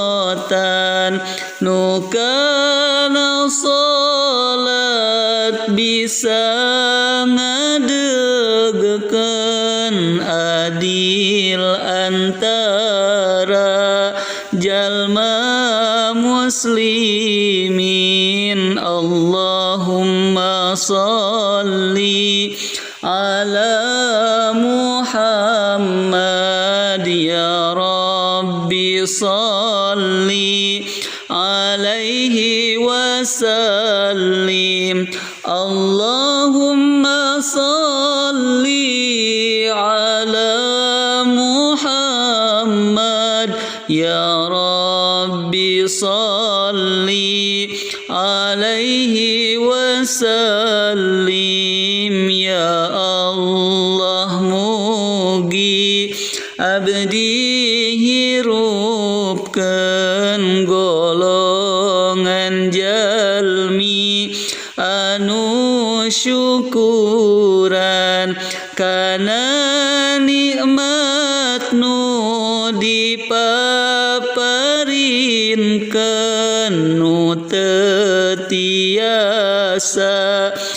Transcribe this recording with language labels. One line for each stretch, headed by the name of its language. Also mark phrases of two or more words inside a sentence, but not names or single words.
Sundanese: salatan nu kana salat bisa ngadegekeun adil antara jalma muslimin.
Arabic: اللهم صل على محمد يا رب صل عليه وسلم. اللهم صل على محمد يا رب صل عليه وسلم.
Sundanese: Ya Allah mugi abdi hirupkeun golongan jalmi anu syukuran kana nikmat nu dipaparinkeun nu teu tiasa